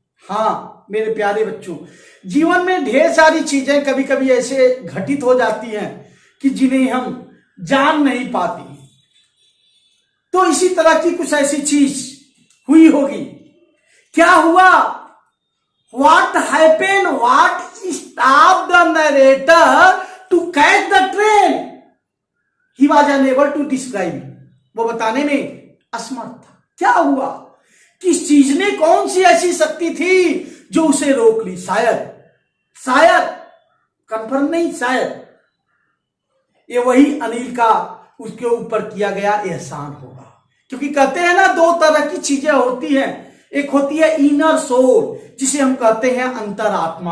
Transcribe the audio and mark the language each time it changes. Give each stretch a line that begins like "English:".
Hindi: हाँ मेरे प्यारे बच्चों, जीवन में ढेर सारी चीजें कभी कभी ऐसे घटित हो जाती हैं कि जिन्हें हम जान नहीं पाती। तो इसी तरह की कुछ ऐसी चीज हुई होगी। क्या हुआ?
English: What happened? What stopped the narrator to catch the train? He was unable to describe it.
Hindi: वो बताने में असमर्थ था। क्या हुआ? किस चीज ने, कौन सी ऐसी शक्ति थी जो उसे रोक ली? शायद कंफर्म नहीं, शायद ये वही अनिल का उसके ऊपर किया गया एहसान होगा। क्योंकि कहते हैं ना, दो तरह की चीजें होती हैं, एक होती है इनर सोल जिसे हम कहते हैं अंतरात्मा।